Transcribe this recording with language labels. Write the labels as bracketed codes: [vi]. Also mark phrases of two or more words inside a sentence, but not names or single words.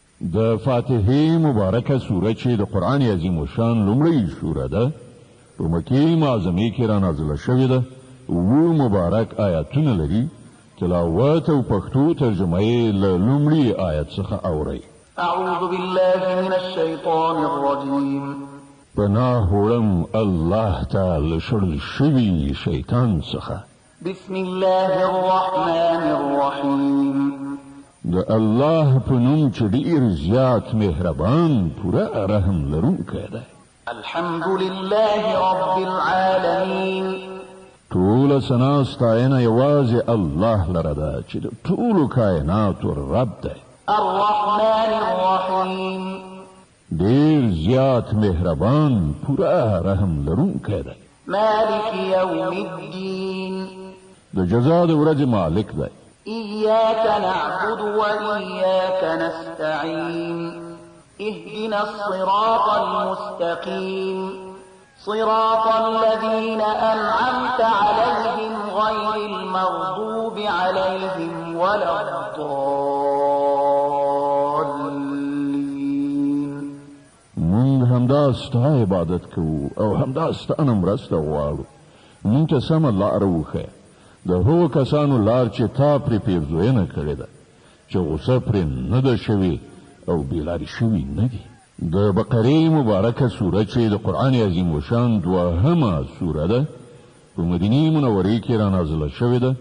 [ps] د فاتحه مبارکه سوره چې د قرآن عظیم شان لومړی سوره ده په مکې معظمه کې را نازله شوې ده او مبارک آیاتونه لري تلاوت او پښتو ترجمه یې له لومړي آیت څخه اورئ. [ar] اعوذ بالله من الشیطان الرجیم [ps] پناه وړم الله تعالی شړل شوي شیطان څخه. [ar] بسم الله الرحمن الرحیم [ps] د الله په نوم چې ډېر زیات مهربان پوره رحم لرونکی دی. [ar] الحمد لله رب العالمین [ps] ټول ثنا ستاینه یوازې الله لره ده چې د ټولو کائناتو رب دی. [ar] الرحمن الرحیم [ps] ډېر زیات مهربان پوره رحم لرونکی دی. [ar] مالک یوم الدین [ps] د جزا د ورځې مالک دی. [ar] إياك نعبد وإياك نستعين اهدنا الصراط المستقيم صراط الذين أنعمت عليهم غير المغضوب عليهم ولا الضالين. [ps] من همدا ستا عبادت کوو او همدا ستا نه مرسته غواړو. مونږ ته سمه لاره وښیه د هغو کسانو لار چې تا پرې پیرزوینه کړې ده چې غوسه پرې نه ده شوې او بېلارې شوي نه دي. د بقرې مبارکه سوره چې د قرآن عظیم الشان دوهمه سوره ده په مدینې منورې کې را نازله شوې ده.